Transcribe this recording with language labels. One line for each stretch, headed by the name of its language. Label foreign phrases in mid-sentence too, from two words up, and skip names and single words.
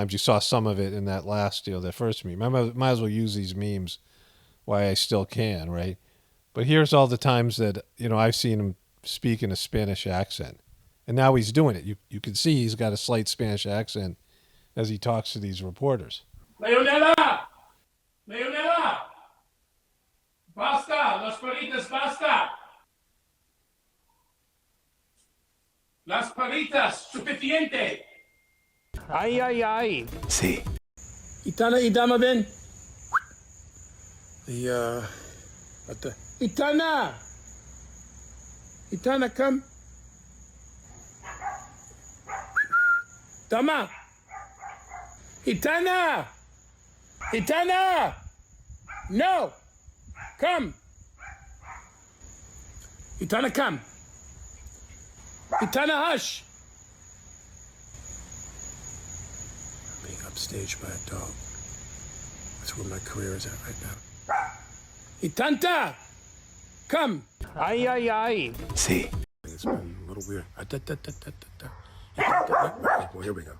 English: You saw some of it in that last, that first meme. I might as well use these memes while I still can, right? But here's all the times that, I've seen him speak in a Spanish accent. And now he's doing it. You can see he's got a slight Spanish accent as he talks to these reporters.
Spanish: Leonela! Leonela! Basta! Las palitas, basta! Las palitas, suficiente! Ay, ay, ay.
English: See. Itana idama ben. Itana! Itana, come. Dama! Itana! Itana! No! Come! Itana, come! Itana, hush! I'm being upstaged by a dog. That's where my career is at right now. Itanta! Come! Ay, ay, ay. See. It's been a little weird. Well, here we go.